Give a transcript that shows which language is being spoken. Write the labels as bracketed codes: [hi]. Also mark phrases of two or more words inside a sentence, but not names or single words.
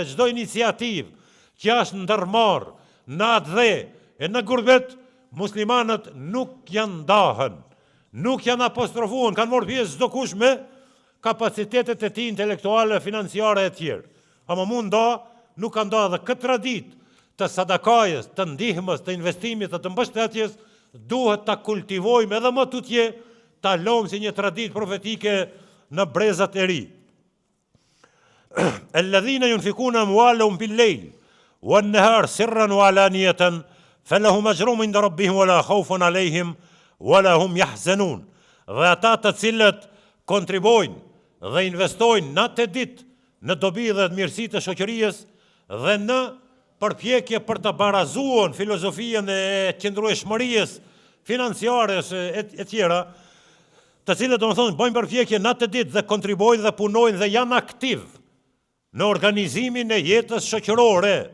[sq] Çdo iniciativë që është ndërmarrë në atë dhe e në gurbet, muslimanët nuk janë ndahën, nuk janë apostrofuar, kanë marrë pjesë çdo kush me kapacitetet e tij intelektuale, financiare e tjerë. Ama mund nda, nuk ka nda dhe këtë traditë të sadakajës, të ndihmës, të investimit dhe të mbështetjes, duhet ta kultivojmë edhe më tutje, ta lëmë si një traditë profetike në brezat e ri. [ar] الذين ينفقون أموالهم بالليل والنهار سرا وعلانية فلهم أجر عند ربهم ولا خوف عليهم ولا هم يحزنون. [sq] Dhe ata të cilët kontribojnë dhe investojnë natë e ditë në dobi dhe të mirësitë të shoqërisë dhe në përpjekje për të barazuar filozofinë e qëndrueshmërisë financiare e tjera, të cilët domethënë bëjnë përpjekje natë e ditë dhe kontribuojnë dhe punojnë dhe janë aktiv në organizimin e jetës shoqërore.